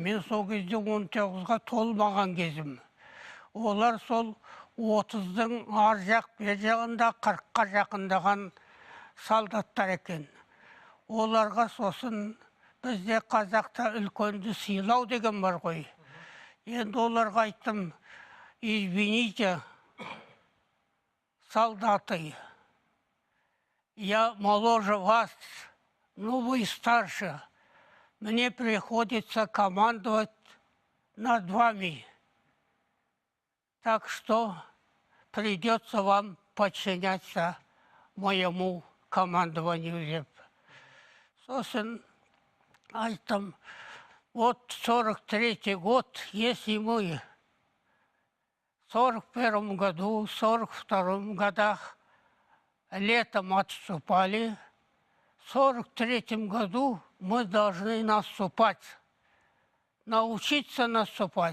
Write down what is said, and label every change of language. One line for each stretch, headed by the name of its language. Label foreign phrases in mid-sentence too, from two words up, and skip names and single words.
Kazakh: Мен сол кезде 19-ға толмаған кезім. Олар сол 30-дың ар жақ бер жағында 40-қа жақындаған солдаттар екен. Оларға сосын бізде қазақта үлкенді сыйлау деген бар ғой. Енді оларға айттым,
Russian: извините, солдаты, я моложе вас, но вы старше. Мне приходится командовать над вами. Так что придется вам подчиняться моему командованию.
Kazakh: Сосын айттым,
Russian: вот 43-й год, если мы в 41-м году, в 42-м годах летом отступали, в 43-м году мы должны наступать, научиться наступать.